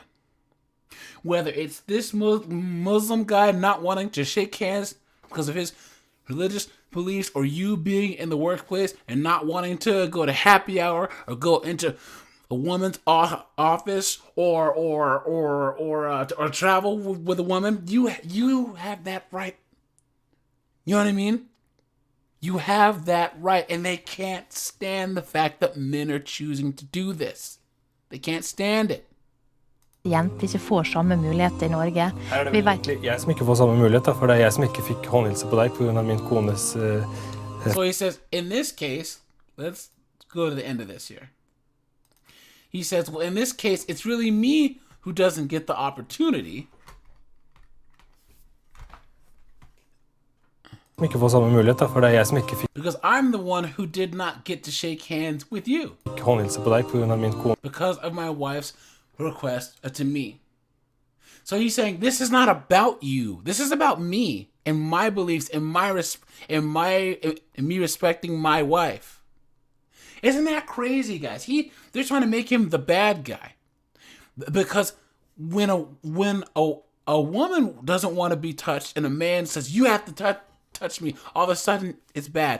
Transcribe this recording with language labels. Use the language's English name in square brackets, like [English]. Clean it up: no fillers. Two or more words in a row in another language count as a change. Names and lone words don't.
[English] Whether it's this Muslim guy not wanting to shake hands because of his religious beliefs, or you being in the workplace and not wanting to go to happy hour or go into a woman's office or travel with a woman, you have that right. You know what I mean? You have that right, and they can't stand the fact that men are choosing to do this. They can't stand it. [Norwegian] Jenter ikke får samme muligheter i Norge. Det vel jeg som ikke får samme mulighet, for det jeg som ikke fikk håndhilse på deg på grunn av min kones... [English] So he says, in this case, let's go to the end of this here. He says, well, in this case, it's really me who doesn't get the opportunity. [Norwegian] Ikke får samme mulighet, for det jeg som ikke fikk... [English] Because I'm the one who did not get to shake hands with you. [Norwegian] Håndhilse på deg på grunn av min kone. [English] Because of my wife's request to me. So he's saying, this is not about you. This is about me and my beliefs and me respecting my wife. Isn't that crazy, guys? They're trying to make him the bad guy. Because when a woman doesn't want to be touched and a man says, you have to touch me, all of a sudden it's bad.